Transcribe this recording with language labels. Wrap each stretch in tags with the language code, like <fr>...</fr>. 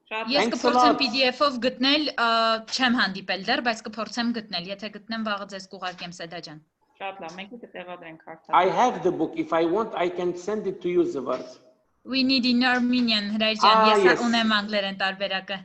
<hy>Ես կփորձեմ PDF-ով գտնել, չեմ հանդիպել դեռ, բայց կփորձեմ գտնել, եթե գտնեմ վաղը ձեզ կուղարկեմ Սեդա ջան։ Շատ լավ, մենք կտեղադրենք հարթակը։</hy> <en>I have the book. If I want, I can send it to you, Zavart. We need in Armenian,</en> <hy>Հրայր ջան, ես ունեմ անգլերեն տարբերակը։</hy>